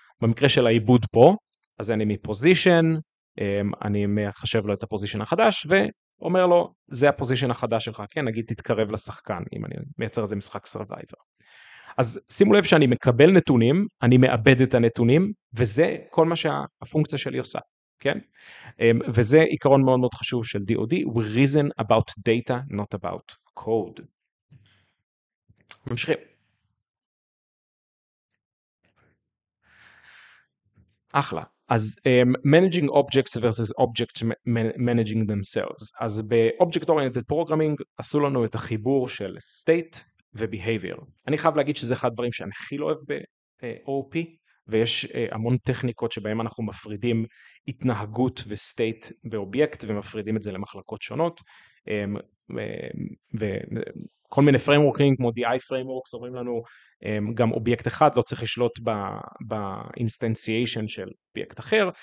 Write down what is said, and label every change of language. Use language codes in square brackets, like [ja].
[he] במקרה של העיבוד פה, אז אני מפוזישן, אני מחשב לו את הפוזישן החדש, ואומר לו, זה הפוזישן החדש שלך, כן? נגיד תתקרב לשחקן, אם אני מייצר איזה משחק סרווייבר. אז שימו לב שאני מקבל נתונים, אני מאבד את הנתונים, וזה כל מה שהפונקציה שלי עושה. כן? וזה עיקרון מאוד מאוד חשוב של DOD, [en] we reason about data, not about code. [he] ממשיכים. אחלה. אז [en] managing objects versus objects managing themselves. [he] אז ב-object oriented programming עשו לנו את החיבור של state ו-behavior. אני חייב להגיד שזה אחד הדברים שאני הכי לא אוהב ב-OOP, ויש המון טכניקות שבהם אנחנו מפרידים התנהגות וסטייט באובייקט, ומפרידים את זה למחלקות שונות, וכל מיני frameworking כמו DI frameworks אומרים לנו, גם אובייקט אחד לא צריך לשלוט באינסטנציאשן של אובייקט אחר.